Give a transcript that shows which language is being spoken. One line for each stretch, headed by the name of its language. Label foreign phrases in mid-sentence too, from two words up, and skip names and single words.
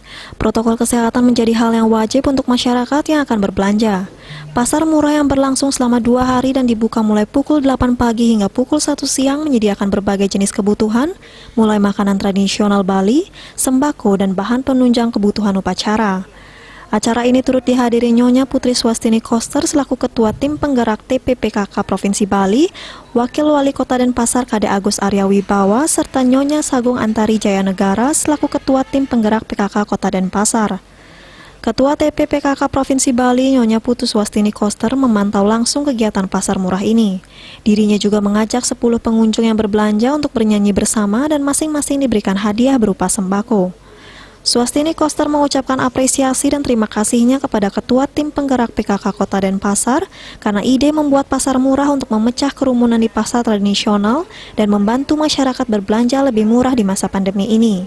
Indonesian: Protokol kesehatan menjadi hal yang wajib untuk masyarakat yang akan berbelanja. Pasar murah yang berlangsung selama 2 hari dan dibuka mulai pukul 8 pagi hingga pukul 1 siang menyediakan berbagai jenis kebutuhan, mulai makanan tradisional Bali, sembako, dan bahan penunjang kebutuhan upacara. Acara ini turut dihadiri Nyonya Putri Swastini Koster selaku Ketua Tim Penggerak TPPKK Provinsi Bali, Wakil Wali Kota Denpasar Kade Agus Arya Wibawa, serta Nyonya Sagung Antari Jaya Negara selaku Ketua Tim Penggerak PKK Kota Denpasar. Ketua TPPKK Provinsi Bali, Nyonya Putri Swastini Koster, memantau langsung kegiatan pasar murah ini. Dirinya juga mengajak 10 pengunjung yang berbelanja untuk bernyanyi bersama dan masing-masing diberikan hadiah berupa sembako. Swastini Koster mengucapkan apresiasi dan terima kasihnya kepada Ketua Tim Penggerak PKK Kota Denpasar karena ide membuat pasar murah untuk memecah kerumunan di pasar tradisional dan membantu masyarakat berbelanja lebih murah di masa pandemi ini.